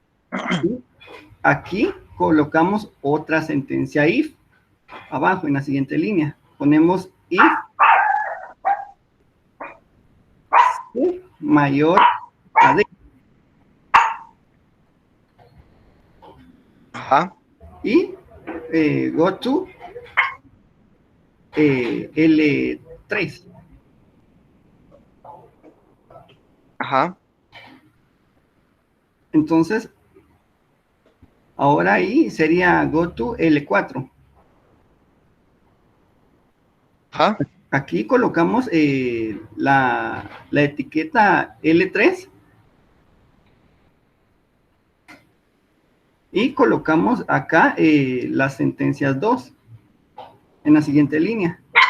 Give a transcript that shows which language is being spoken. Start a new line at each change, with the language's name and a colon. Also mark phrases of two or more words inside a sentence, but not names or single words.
Spanish: Y aquí colocamos otra sentencia if. Abajo en la siguiente línea ponemos if C mayor a D. Ajá.
English: Y go to L3.
Spanish: Ajá. Entonces, ahora ahí sería
English: go to
Spanish: L4. Ajá. Aquí colocamos la etiqueta L3 y colocamos acá las sentencias 2 en la siguiente línea.